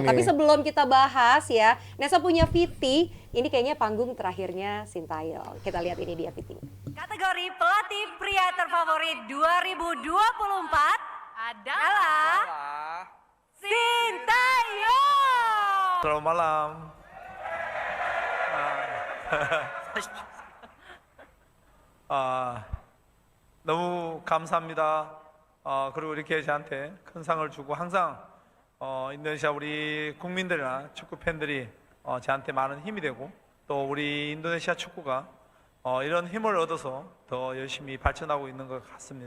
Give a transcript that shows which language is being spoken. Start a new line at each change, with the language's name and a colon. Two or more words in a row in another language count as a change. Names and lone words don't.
Indonesian: Tapi sebelum kita bahas ya, Nesa punya VT. Ini kayaknya panggung terakhirnya Sintayong. Kita lihat ini dia VT. Kategori pelatih pria terfavorit 2024 adalah Sintayong. Selamat malam.
Korean: 너무 감사합니다. 그리고 이렇게 저한테 큰 상을 주고 항상 인도네시아 우리 국민들이나 축구 팬들이 저한테 많은 힘이 되고 또 우리 인도네시아 축구가 이런 힘을 얻어서 더 열심히 발전하고 있는 것 같습니다.